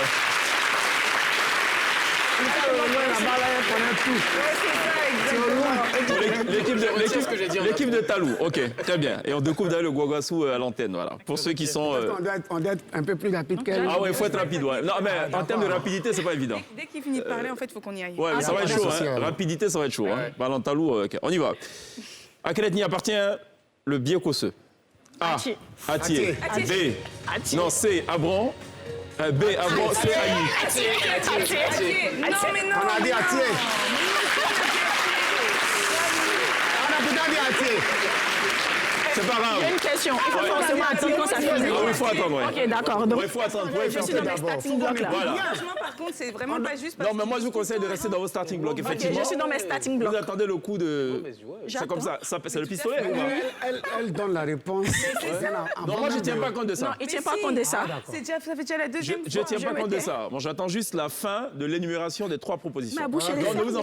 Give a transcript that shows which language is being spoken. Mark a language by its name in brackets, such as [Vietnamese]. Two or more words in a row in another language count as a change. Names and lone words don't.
[French] L'équipe de Talou. OK, très bien. Et on découvre d'ailleurs le Guaguassou à l'antenne, voilà. Pour ceux qui sont... on doit être un peu plus rapide qu'elle. Ah ouais, il faut être rapide, ouais. Non, mais en termes de rapidité, c'est pas évident. Dès qu'il finit de parler, en fait, il faut qu'on y aille. Ouais, mais ça va être chaud, pas de souci, hein. alors. Rapidité, ça va être chaud. Hein. Parlant de Talou, OK. On y va. À quelle ethnie appartient le Biekosseux? A. Atié. Atié. B. Atié. Non, C. Abron. B. Abron. C. Agni. Non, mais non. On a dit Atié. On a peut-être dit Atié. C'est pas grave. Il y a une question. Il faut forcément attendre quand ça finit. Ah oui, il faut attendre, ouais. OK, d'accord. Donc, Il faut attendre. Vous pouvez je faire suis ça dans mes d'abord. [English] starting blocks là. [French] Voilà. Franchement, par contre, c'est vraiment pas juste parce Non, mais moi, je vous conseille de rester dans vos [English] starting blocks, [French] OK, effectivement. je suis dans mes starting Vous blocks. attendez le coup de... C'est comme ça. C'est le pistolet ou pas? Elle donne la réponse. Non, moi, je ne tiens pas compte de Non, ça. il ne tient pas compte de ça. ça fait déjà la Je deuxième ne fois. tiens pas je compte de m'étais. ça. Bon, j'attends juste la fin de l'énumération des 3 propositions. Ma bouche, elle est Non, ne vous en